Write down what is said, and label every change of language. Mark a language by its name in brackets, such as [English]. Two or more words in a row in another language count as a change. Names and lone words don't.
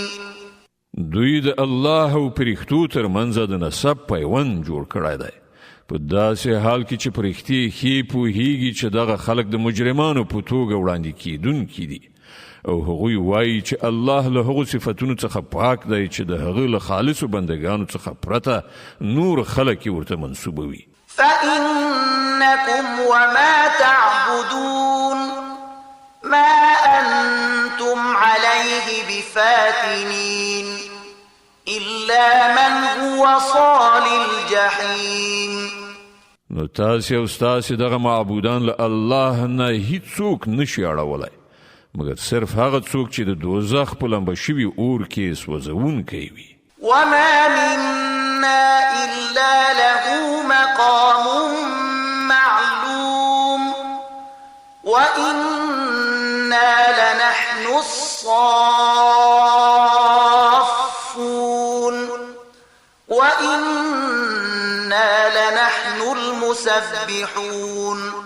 [Pashto] دوی د الله او پرښتو ترمنځ د نسب پیوند جوړ کړی دی په داسې حال کې چې پرښتې ښې پوهیږي چې دغه خلک د مجرمانو په توګه وړاندې کیدونکي دي او هغوی وایي چې الله له هغو صفتونو څخه پاک دی چې د هغه له خالصو بندګانو څخه پرته نور خلک یې ورته منسوبوي. [Arabic] فإنكم وما تعبدون ما أنتم عليه بفاتنين إلا من هو صال الجحيم. [Pashto] نو تاسې او ستاسې دغه معبودان له الله نه هیڅوک نشي اړولی مګر صرف هغه څوک چې د دوزخ په لمبه شوي اور کې سوځونکی وي. [Arabic] وما منا إلا له مقام معلوم وإنا لنحن الصافون وإنا لنحن المسبحون.